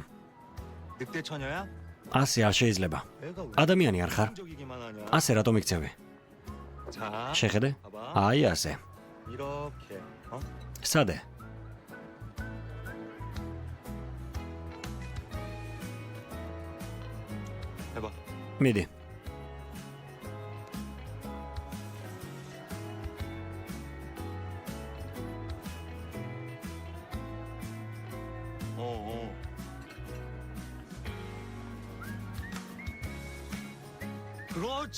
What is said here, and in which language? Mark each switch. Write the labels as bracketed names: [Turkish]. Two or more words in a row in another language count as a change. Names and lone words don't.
[Korean] 늑대 처녀야? [Georgian] ასე არ შეიძლება. [Korean] 내가 왜 [Georgian] ადამიანი არ ხარ? [Korean] 적이기만 하냐? [Georgian] ასე რატომ იქცევი? [Korean] 자, [Georgian] შეხედე? [Korean] 봐봐. [Georgian] აი ასე. [Korean] 이렇게. 어? [Georgian] სადე? [Korean] 해봐. [Georgian] მიდი. [Korean] 어. 그렇지.